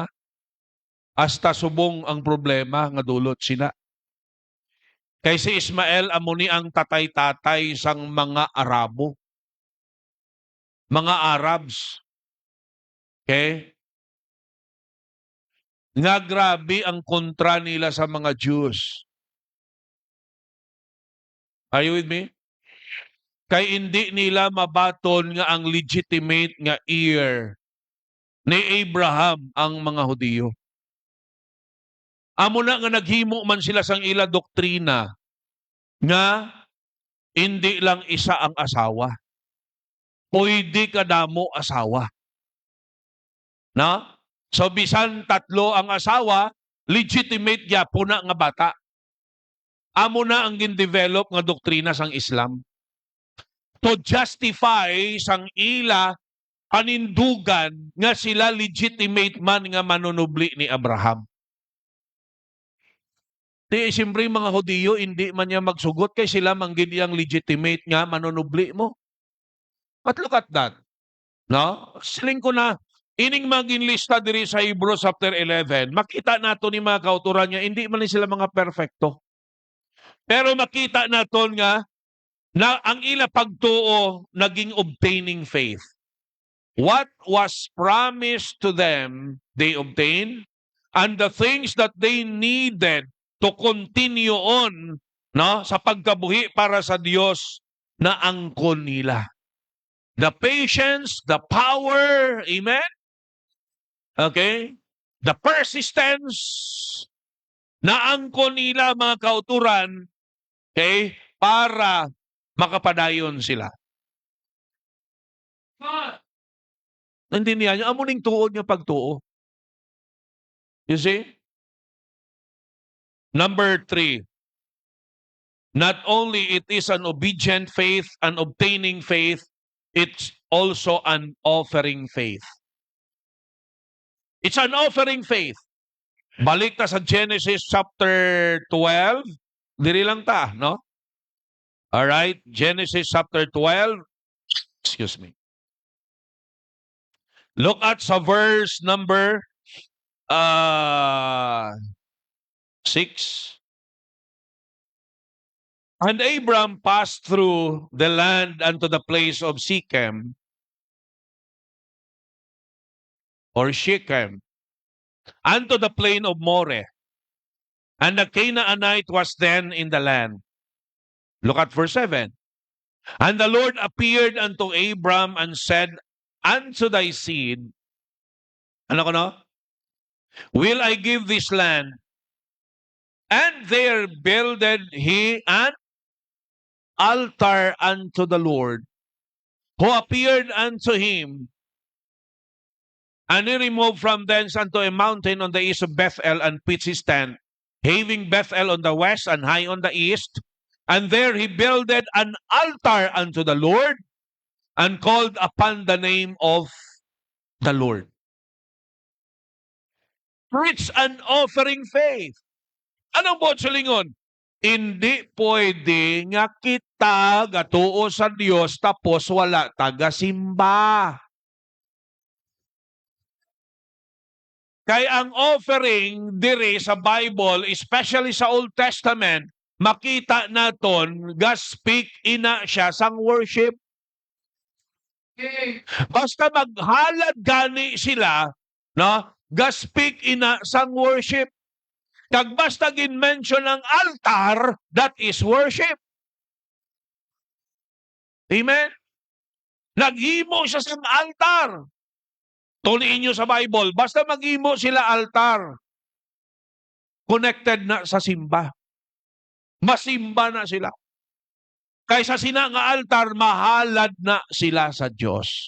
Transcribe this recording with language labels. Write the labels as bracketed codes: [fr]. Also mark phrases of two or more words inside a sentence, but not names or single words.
[hil] Hasta subong ang problema nga dulot sina. Kay si Ismael amuni ang tatay-tatay sang mga Arabo. Mga Arabs. Okay? Nga grabe ang kontra nila sa mga Jews. [en] Are you with me? [hil] Kay hindi nila mabaton nga ang legitimate nga heir ni Abraham ang mga Hudiyo. Amo na nga naghimo man sila sang ila doktrina nga hindi lang isa ang asawa. Pwede kadamo asawa. Na? So bisan tatlo ang asawa, legitimate gyapon na nga bata. Amo na ang gin-develop nga doktrina sang Islam. [en] To justify [hil] sang ila panindugan nga sila legitimate man nga manunubli ni Abraham. Di siyempre mga Hudiyo hindi man niya magsugot kay sila manggid yang legitimate nga manunubli mo. [en] But look at that. [hil] No? Siling ko na ining maging lista diri sa Hebrews chapter 11, makita nato ni mga kauturan niya, hindi man ni sila mga perfecto. Pero makita naton nga na ang ila pagtuo naging [en] obtaining faith. What was promised to them, they obtained, and the things that they needed to continue on, [hil] no, sa pagkabuhi para sa Diyos, na angkon nila. [en] The patience, the power, amen? Okay? The persistence, [hil] na angkon nila mga kauturan, okay, para makapadayon sila. Naintindihan niyo? Amo ning tuod niya pagtuo. [en] You see? Number 3. Not only it is an obedient faith, an obtaining faith, it's also an offering faith. It's an offering faith. [hil] Balik ta sa Genesis chapter 12. Diri lang ta, no? [en] All right, Genesis chapter 12. Excuse me. Look at sa verse number 6. And Abram passed through the land unto the place of Shechem, or Shechem, unto the plain of Moreh. And the Canaanite was then in the land. Look at verse 7. And the Lord appeared unto Abram and said unto thy seed, [hil] ano ko no? [en] Will I give this land? And there builded he an altar unto the Lord, who appeared unto him. And he removed from thence unto a mountain on the east of Bethel, and pitched his tent, having Bethel on the west and Hai on the east. And there he builded an altar unto the Lord, and called upon the name of the Lord. It's an offering faith. [hil] Anong buot sa lingon? Hindi pwede nga kita gatuo sa Dios tapos wala taga-simba. Kaya ang offering diri sa Bible, especially sa [en] Old Testament, [hil] makita naton ga-speak ina siya sang worship. Basta maghalad gani sila, no? Ga-speak ina sang worship. Kag basta gin-mention ang altar, [en] that is worship. [hil] Amen? Naghimo siya sa altar. Tuliin nyo sa Bible, basta maghimo sila altar, connected na sa simba. Masimba na sila. Kaysa sina nga altar, mahalad na sila sa Diyos.